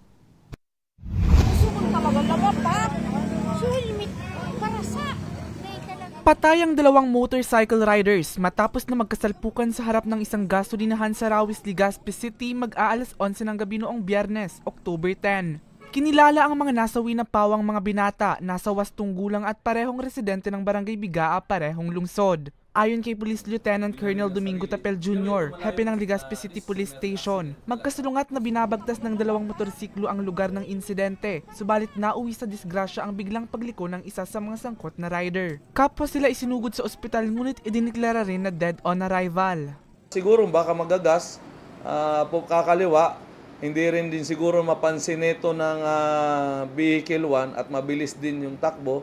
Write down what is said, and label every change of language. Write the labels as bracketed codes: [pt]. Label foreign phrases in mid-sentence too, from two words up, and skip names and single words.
[tl] Patay ang dalawang [en] motorcycle riders [tl] matapos na magkasalpukan sa harap ng isang gasolinahan sa Rawis, Legazpi City mag-aalas 11 ng gabi noong Biyernes, October 10. Kinilala ang mga nasawi na pawang mga binata, nasa 80 gulang at parehong residente ng Barangay Bigaa, parehong lungsod. Ayon kay Police Lieutenant Colonel Domingo Tapel Jr., hepe ng Legazpi City Police Station, magkasalungat na binabagtas ng dalawang motorsiklo ang lugar ng insidente, subalit nauwi sa disgrasya ang biglang pagliko ng isa sa mga sangkot na rider. Kapwa sila isinugod sa ospital ngunit idineklara rin na [en] dead on arrival. [tl] Siguro baka magagas, kakaliwa, hindi rin din siguro mapansin ito ng Vehicle 1 at mabilis din yung takbo.